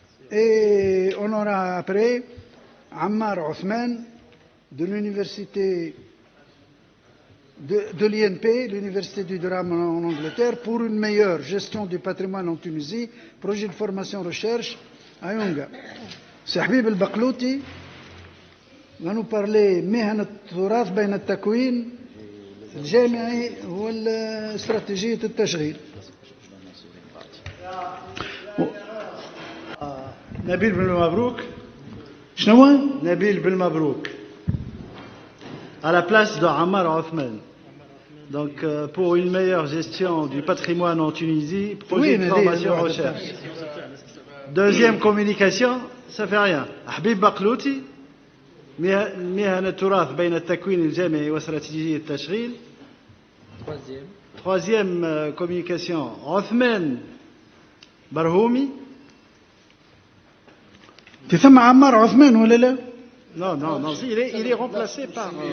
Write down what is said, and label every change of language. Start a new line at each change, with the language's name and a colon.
French: Et on aura après Ammar Othman de l'université de l'INP, l'université du Durham en Angleterre, pour une meilleure gestion du patrimoine en Tunisie, projet de formation recherche à Yunga. C'est Habib El-Baklouti va nous parler
Arabic: مهن التراث بين التكوين الجامعي واستراتيجية التشغيل.
French: Nabil Belmabrouk.
Arabic: شنو؟
French: Nabil Belmabrouk. À la place de Ammar Othman. Donc, pour une meilleure gestion du patrimoine en Tunisie, projet de formation recherche. Deuxième communication, ça fait rien. Habib Baklouti,
Arabic: مهن التراث بين التكوين الجامعي واستراتيجية التشغيل.
French: Troisième communication, Othman Barhoumi.
Arabic: تسمى عمار عثمان ولا لا؟
French: Non, non, non, il est remplacé par...